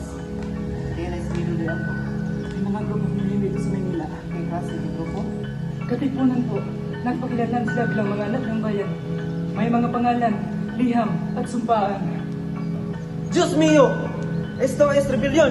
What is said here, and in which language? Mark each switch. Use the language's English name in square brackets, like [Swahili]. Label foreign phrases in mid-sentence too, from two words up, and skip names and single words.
[Spanish] ¿Tienes miedo de algo? [Filipino] May mga grupo hindi dito sa Manila. [Spanish] ¿Qué clase de grupo? [Filipino] Katipunan po, nagpakilanlan sila bilang mga anak ng bayan. May mga pangalan, liham at sumpaan. [Spanish] Diyos mio! Esto es rebellion!